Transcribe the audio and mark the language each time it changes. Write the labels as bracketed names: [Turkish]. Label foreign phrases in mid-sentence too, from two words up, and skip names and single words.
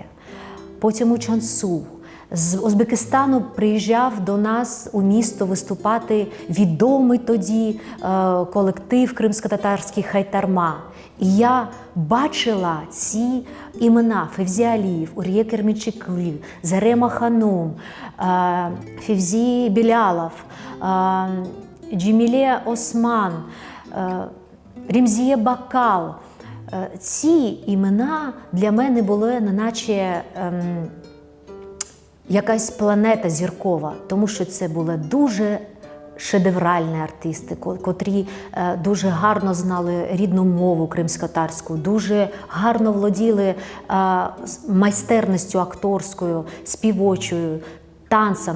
[Ukrainian] Потім у Чансу. З Узбекистану приїжджав до нас у місто виступати відомий тоді колектив кримськотатарський «Хайтарма». І я бачила ці імена: Февзі Алієв, Ур'є Кермічекли, Зарема Ханум, Февзі Білялов, Джеміле Осман, Ремзіє Бакал. Ці імена для мене були неначе якась планета зіркова, тому що це були дуже шедевральні артисти, котрі дуже гарно знали рідну мову кримськотатарську, дуже гарно володіли майстерністю акторською, співочою, танцем.